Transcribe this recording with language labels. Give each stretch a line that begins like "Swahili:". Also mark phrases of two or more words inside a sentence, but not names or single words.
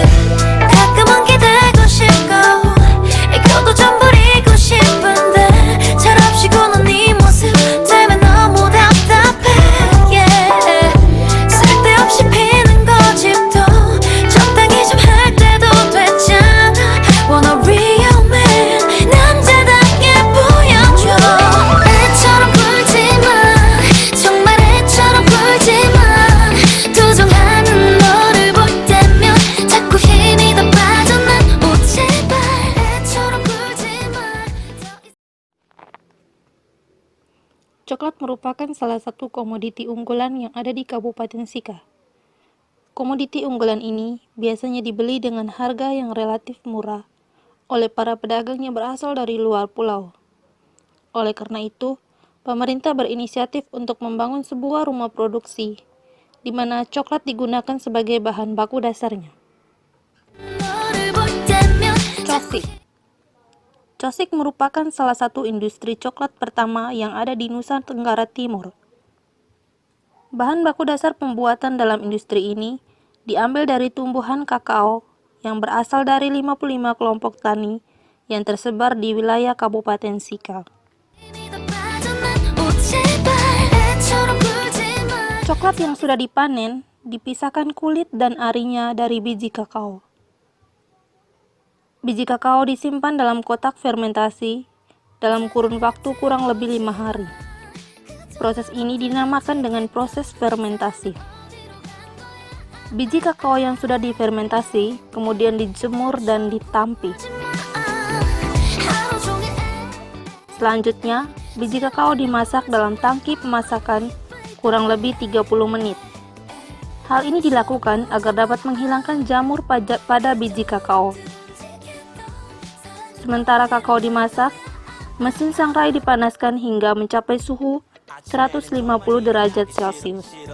Korean: 가끔은 기대고 싶고 애교도 좀 부리고 싶은데 철없이 구는 네 모습 때문에 너무 답답해 yeah. 쓸데없이 피는 고집도 적당히 좀 할 때도 됐잖아
English: Wanna real man
Korean: 남자답게 보여줘 애처럼 굴지마 정말 애처럼 굴지마 투정하는 너를 볼 때면 자꾸 힘이 더 빠져난 오 제발 애처럼 굴지마
Indonesian: Coklat merupakan salah satu komoditi unggulan yang ada di Kabupaten Sika. Komoditi unggulan ini biasanya dibeli dengan harga yang relatif murah oleh para pedagang yang berasal dari luar pulau. Oleh karena itu, pemerintah berinisiatif untuk membangun sebuah rumah produksi, di mana coklat digunakan sebagai bahan baku dasarnya.
Korean: 너를 볼 때면
Indonesian: Cosik. Cosik merupakan salah satu industri coklat pertama yang ada di Nusa Tenggara Timur. Bahan baku dasar pembuatan dalam industri ini diambil dari tumbuhan kakao yang berasal dari 55 kelompok tani yang tersebar di wilayah Kabupaten Sika.
Korean: 힘이 더 빠져난 오 제발 애처럼 굴지마
Indonesian: Coklat yang sudah dipanen dipisahkan kulit dan arinya dari biji kakao. Biji kakao disimpan dalam kotak fermentasi dalam kurun waktu kurang lebih 5 hari. Proses ini dinamakan dengan proses fermentasi. Biji kakao yang sudah difermentasi kemudian dijemur dan ditampi.
Korean: 하루 종일
Indonesian: Selanjutnya, biji kakao dimasak dalam tangki pemasakan kurang lebih 30 menit. Hal ini dilakukan agar dapat menghilangkan jamur pada biji kakao. Sementara kakao dimasak, mesin sangrai dipanaskan hingga mencapai suhu 150 derajat Celcius.